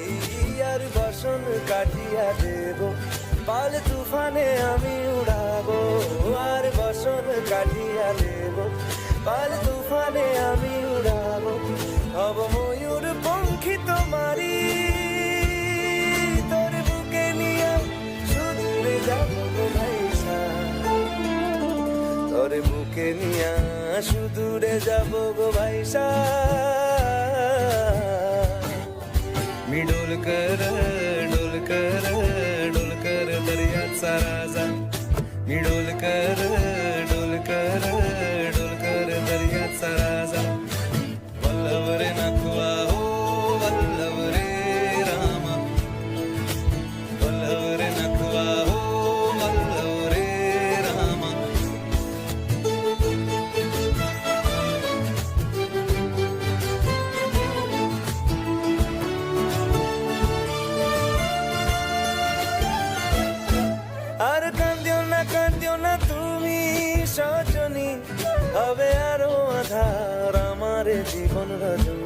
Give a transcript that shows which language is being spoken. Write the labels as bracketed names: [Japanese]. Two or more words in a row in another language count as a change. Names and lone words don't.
[Bangla] আর বসন কাটিয়া দেব পাল তুফানে আমি উড়াবো, আর বসন কাটিয়া দেব পাল তুফানে আমি উড়াবো। হব ময়ূর পঙ্খী তোমারি, তোর বুকে নিয়ে সুদূরে যাবো গো ভাইসা, তোর বুকে নিয়া সুদূরে যাব গো ভাইসা। [Marathi] मी डोलकर दर्याचा राजा, मी डोलकर दर्याचा राजा. वल्लभ रे नखवा हो वल्लभ रे रामा, वल्लभ रे नखवा हो वल्लभ रे रामा. [Bangla] আর কান্দিও না তুমি সজনী, হবে আরো আধার আমার জীবন রজনী।